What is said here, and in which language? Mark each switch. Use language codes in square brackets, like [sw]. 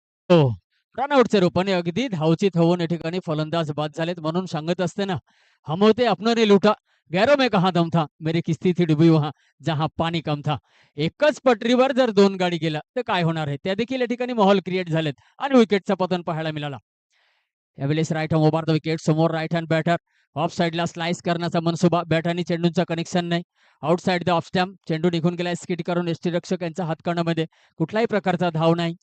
[mr] हो. रनआउटच्या रूपाने अगदी धावचित होऊन या ठिकाणी फलंदाज बाद झालेत. म्हणून सांगत असते ना, [hi] हम होते अपनों ने लूटा. गैरों में कहा दम था, मेरी किस्ती थी डुबी वहां जहां पाणी कम था. [mr] एकच पटरीवर जर दोन गाडी गेल्या तर काय होणार आहे, त्या देखील या ठिकाणी माहोल क्रिएट झालेत आणि विकेटचं पतन पाहायला मिळाला. यावेळेस right hand over the wicket, समोर राईट हँड बॅटर, ऑफ साईडला स्लाइस करण्याचा मनसुबा, बॅट आणि चेंडूचं कनेक्शन नाही. आउटसाइड द ऑफ स्टॅम्प, चेंडू निघून गेलाय स्किट करून यष्टीरक्षक यांच्या हातकणामध्ये, कुठल्याही प्रकारचा धाव नाही.